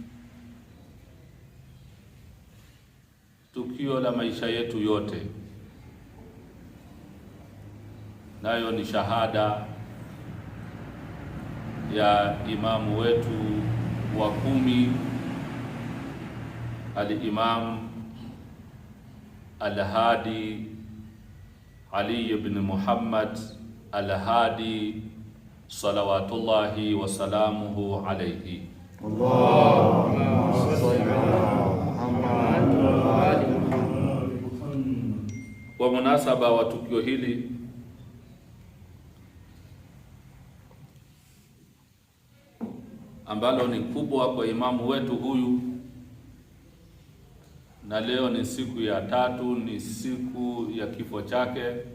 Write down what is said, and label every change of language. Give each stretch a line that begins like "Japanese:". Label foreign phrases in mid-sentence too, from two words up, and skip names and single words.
Swahili: tukio la maisha yetu yote, nayo ni shahada ya imamu wetu wa 10, al-Imam Al-Hadi Ali ibn Muhammad Al-Hadi
Arabic: صلوات الله وسلامه عليه. اللهم صل على محمد وآل محمد.
Swahili: Kwa munasaba wa tukio hili, ambalo ni kubwa kwa imamu wetu huyu, na leo ni siku ya tatu, ni siku ya kifo chake,